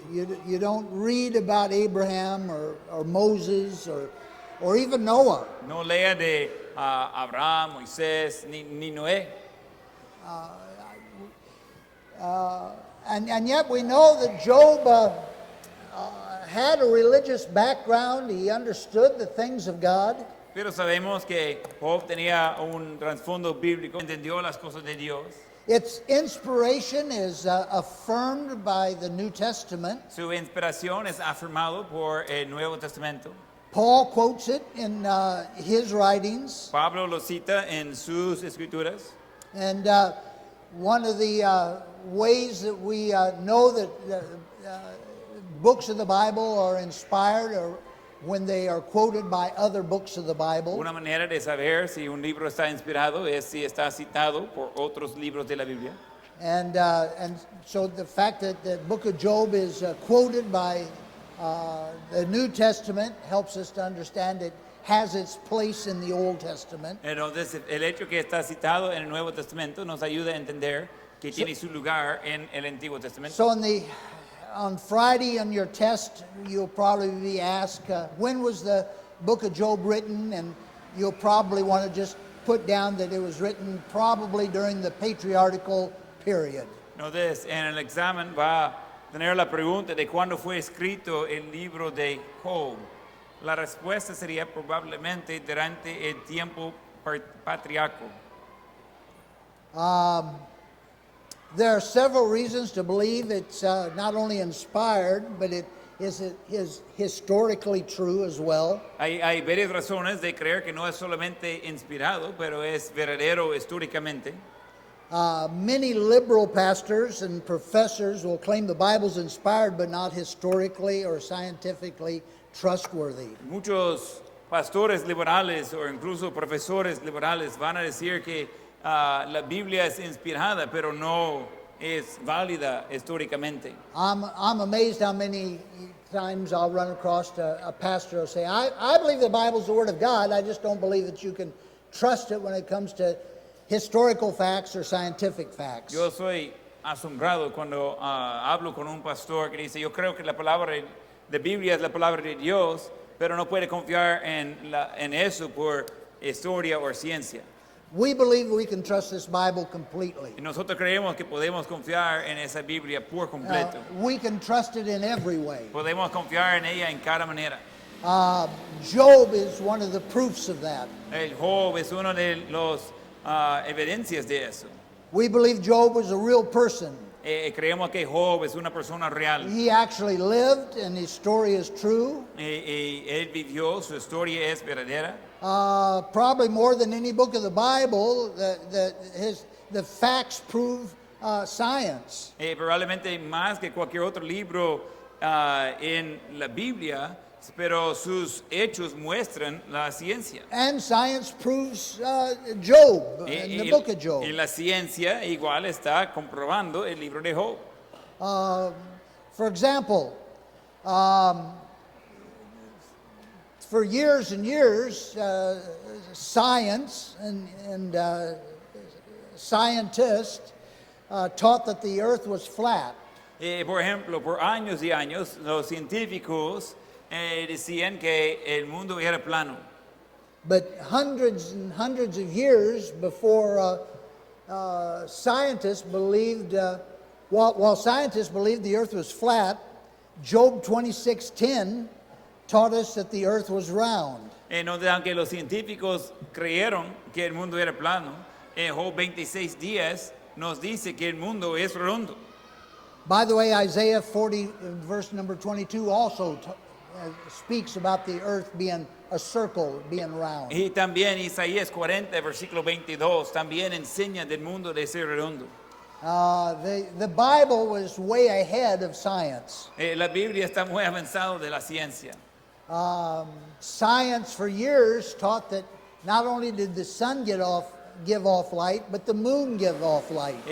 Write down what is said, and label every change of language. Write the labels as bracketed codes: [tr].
[en] You don't read about Abraham or Moses or even Noah. [es] No lea de Abraham, Moisés, ni Noé. [en] And yet we know that Job had a religious background. He understood the things of God. [es] Pero sabemos que Job tenía un trasfondo bíblico, entendió las cosas de Dios. [en] Its inspiration is affirmed by the New Testament. [es] Su inspiración es afirmado por el Nuevo Testamento. [en] Paul quotes it in his writings. [es] Pablo lo cita en sus escrituras. [en] And one of the ways that we know that books of the Bible are inspired or when they are quoted by other books of the Bible. [es] Una manera de saber si un libro está inspirado es si está citado por otros libros de la Biblia. [en] And so the fact that the book of Job is quoted by the New Testament helps us to understand it has its place in the Old Testament. [es] Entonces, el hecho que está citado en el Nuevo Testamento nos ayuda a entender que tiene su lugar en el Antiguo Testamento. [en] So on Friday on your test, you'll probably be asked, when was the book of Job written? And you'll probably want to just put down that it was written probably during the patriarchal period. [es] Entonces, en el examen va a tener la pregunta de cuándo fue escrito el libro de Job. La respuesta sería probablemente durante el tiempo patriarcal. [en] There are several reasons to believe it's not only inspired, but it is historically true as well. [es] Hay varias razones de creer que no es solamente inspirado, pero es verdadero históricamente. [en] Many liberal pastors and professors will claim the Bible's inspired, but not historically or scientifically trustworthy. [es] Muchos pastores liberales o incluso profesores liberales van a decir que la Biblia es inspirada, pero no es válida históricamente. [en] I'm amazed how many times I'll run across a pastor who'll say, I believe the Bible's the Word of God, I just don't believe that you can trust it when it comes to historical facts or scientific facts. [es] Yo soy asombrado cuando hablo con un pastor que dice, yo creo que la palabra de Biblia es la palabra de Dios, pero no puede confiar en eso por historia o ciencia. [en] We believe we can trust this Bible completely. [es] Y nosotros creemos que podemos confiar en esa Biblia por completo. [en] We can trust it in every way. [es] Podemos confiar en ella en cada manera. [en] Job is one of the proofs of that. [es] El Job es uno de los evidencias de eso. [en] We believe Job was a real person. [es] Creemos que Job es una persona real. [en] He actually lived and his story is true. [es] Él vivió, su historia es verdadera. [en] Probably more than any book of the Bible, the facts prove science. [es] Probablemente más que cualquier otro libro en la Biblia, pero sus hechos muestran la ciencia. [en] And science proves Job, in the book of Job. [es] Y la ciencia igual está comprobando el libro de Job. [en] For example, for years and years, science and scientists taught that the earth was flat. [es] Por ejemplo, por años y años, los científicos decían que el mundo era plano. [en] But hundreds and hundreds of years before scientists believed, while scientists believed the earth was flat, Job 26:10 taught us that the earth was round. [es] Aunque los científicos creyeron que el mundo era plano, en Job 26:10 nos dice que el mundo es redondo. [en] By the way, Isaiah 40, verse number 22, also speaks about the earth being a circle, being round. [es] Y también Isaías 40, versículo 22, también enseña del mundo de ser redondo. [en] The Bible was way ahead of science. [es] La Biblia está muy avanzado de la ciencia. [en] Science for years taught that not only did the sun give off light, but the moon give off light.